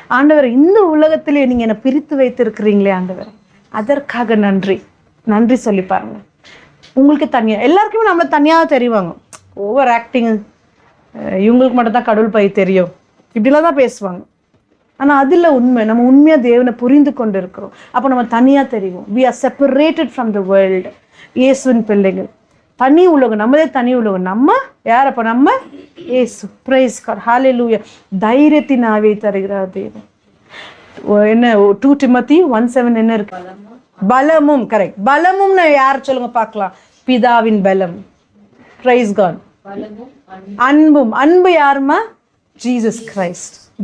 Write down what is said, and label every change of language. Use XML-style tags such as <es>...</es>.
<ta>ஆண்டவர், இந்த உலகத்திலே நீங்க என்னை பிரித்து வைத்திருக்கிறீங்களே ஆண்டவர், அதற்காக நன்றி நன்றி சொல்லி பாருங்க. உங்களுக்கு தனியா, எல்லாருக்குமே நம்மளை தனியாக தெரிவாங்க, ஓவர் ஆக்டிங், இவங்களுக்கு மட்டும் தான் கடவுள் பை தெரியும், இப்படிலாம் தான் பேசுவாங்க. ஆனா அதில் உண்மை, நம்ம உண்மையா தேவனை புரிந்து கொண்டு இருக்கிறோம். அப்போ நம்ம தனியா தெரியும்.</ta> <en>We are separated from the world.</en> <ta>இயேசுவின் பிள்ளைகள், தனி உலகம், நம்மளே தனி உலகம். நம்ம யார் அப்ப? நம்ம இயேசு. பிரைஸ் காட், ஹல்லேலூயா. தைரியத்தின் ஆவியை தருகிறார் தேவன். என்ன 2 Timothy 1:7 என்ன இருக்கு? பலமும். கரெக்ட். பலமும் யார் சொல்லுங்க பார்க்கலாம்? பிதாவின் பலம். Price God. அன்பும். அன்பு யாருமா? Jesus Christ.</ta>